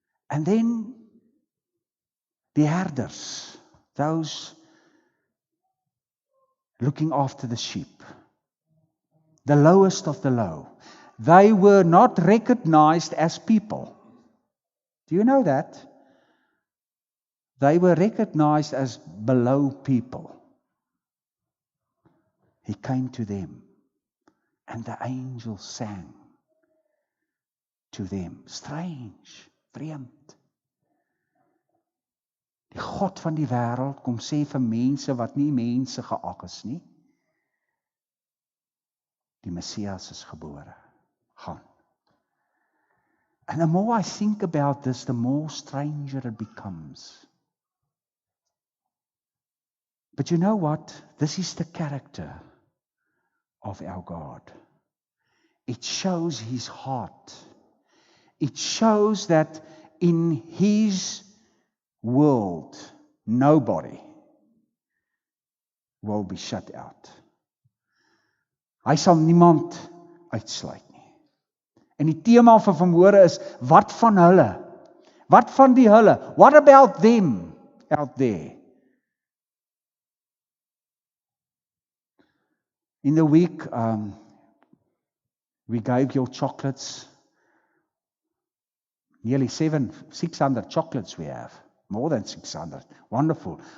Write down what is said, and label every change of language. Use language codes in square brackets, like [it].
[en] And then the herders, those looking after the sheep, the lowest of the low, they were not recognized as people. Do you know that? They were recognized as below people. He came to them, and the angel sang to them. Strange, vreemd. [af] Die God van die wêreld kom sê vir mense wat nie mense geag is nie. Die Messias is gebore. Gaan. [en] And the more I think about this, the more stranger it becomes. But you know what? This is the character of our God. It shows His heart. It shows that in His world, nobody will be shut out. [af] Hy sal niemand uitsluit nie. En die tema van vanmôre is, wat van hulle? Wat van die hulle? [en] What about them out there? In the week, we gave your chocolates, nearly 600 chocolates we have, more than 600, wonderful.